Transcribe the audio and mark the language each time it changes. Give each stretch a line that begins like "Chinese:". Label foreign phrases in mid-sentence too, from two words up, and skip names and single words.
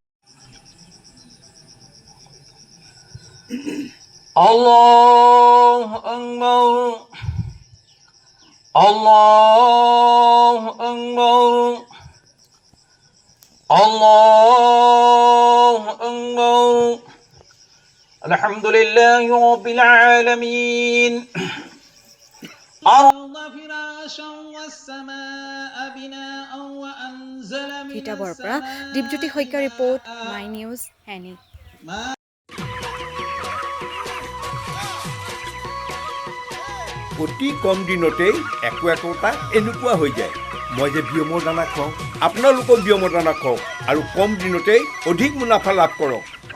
Arabic: الله أكبر، الله أكبر، الله أكبر. الحمد لله رب العالمين. الأرض فراشا والسماء بناء وأنزل من
Assamese: السماء দীপজ্যোতি শইকীয়া ৰিপৰ্ট মাই নিউজ হেনি। অতি কম দিনতেই একোটা এনেকুৱা হৈ যায়। মই যে বিয়মৰ দানা খুৱাওঁ, আপোনালোকক বিয়মৰ দানা খুৱাওক আৰু কম দিনতেই অধিক মুনাফা লাভ কৰক।